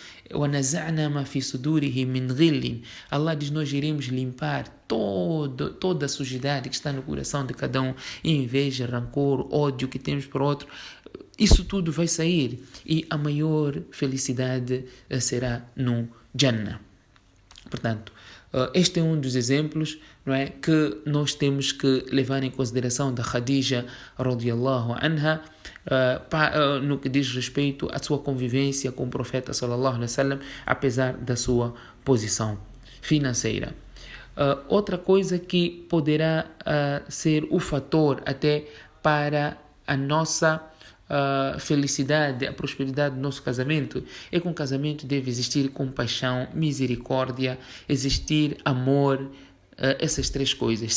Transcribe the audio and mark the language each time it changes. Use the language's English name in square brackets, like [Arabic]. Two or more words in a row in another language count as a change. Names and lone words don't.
[Portuguese] Allah diz, nós iremos limpar toda a sujidade que está no coração de cada um, inveja, rancor, ódio que temos por outro. Isso tudo vai sair e a maior felicidade será no Jannah. Portanto, este é um dos exemplos, não é, que nós temos que levar em consideração da Khadija [Arabic] رضي الله عنها, [Portuguese] no que diz respeito à sua convivência com o profeta [Arabic] صلى الله عليه وسلم, [Portuguese] apesar da sua posição financeira. Outra coisa que poderá ser o fator até para a nossa felicidade, a prosperidade do nosso casamento, é que um casamento deve existir compaixão, misericórdia, existir amor, essas três coisas.